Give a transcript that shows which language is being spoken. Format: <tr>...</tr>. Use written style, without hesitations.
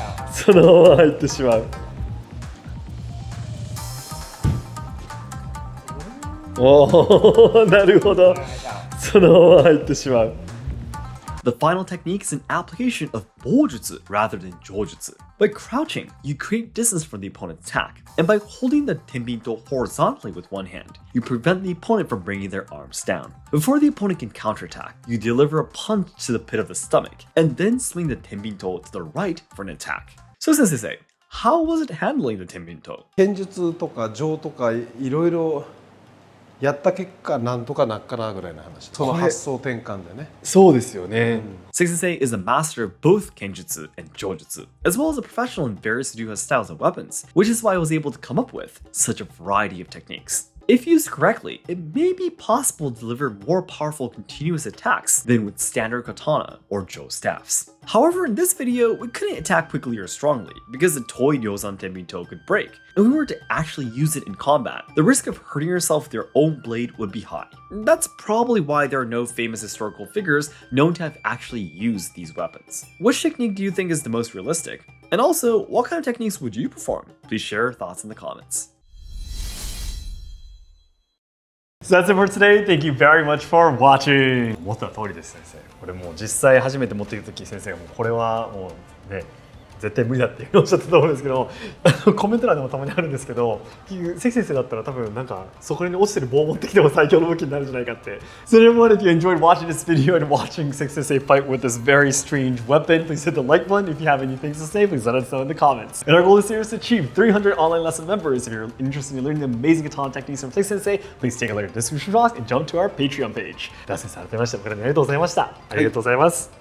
<ja>そのまま入ってしまう。おお、なるほど。そのまま入ってしまう。</ja> <en>The final technique is an application of Bojutsu rather than Jojutsu. By crouching, you create distance from the opponent's attack, and by holding the tenbinto horizontally with one hand, you prevent the opponent from bringing their arms down. Before the opponent can counterattack, you deliver a punch to the pit of the stomach, and then swing the tenbinto to the right for an attack. So Sensei, how was it handling the tenbinto?</en> <ja>剣術とか情とかいろいろやった結果なんとかなっかなぐらいの話。その発想転換でね。そうですよね。</ja> <en>Seki Sensei is a master of both Kenjutsu and Jojutsu, as well as a professional in various Ryu styles and weapons, which is why I was able to come up with such a variety of techniques. If used correctly, it may be possible to deliver more powerful continuous attacks than with standard katana or jo staffs. However, in this video, we couldn't attack quickly or strongly because the toy Ryozan Tenbinto could break. If we were to actually use it in combat, the risk of hurting yourself with your own blade would be high. That's probably why there are no famous historical figures known to have actually used these weapons. Which technique do you think is the most realistic? And also, what kind of techniques would you perform? Please share your thoughts in the comments. So that's it for today. Thank you very much for watching.</en> <ja>思った通りです、先生。これもう実際初めて持ってきた時、先生がもうこれはもうね、絶対無理だっておっしゃったと思うんですけど、コメント欄でもたまにあるんですけど、関先生だったら多分なんかそこに落ちてる棒を持ってきても最強の武器になるんじゃないかって。</ja> <en>So everyone, if you enjoyed watching this video and watching Seki Sensei fight with this very strange weapon, please hit the like button. If you have any things to say, please let us know in the comments. And our goal this year is to achieve 300 online lesson members. If you're interested in learning the amazing katana techniques from Seki Sensei, please take a look at the description box and jump to our Patreon page.</en> <ja>では先生、改めまして、ご覧ありがとうございました。ありがとうございます。</ja>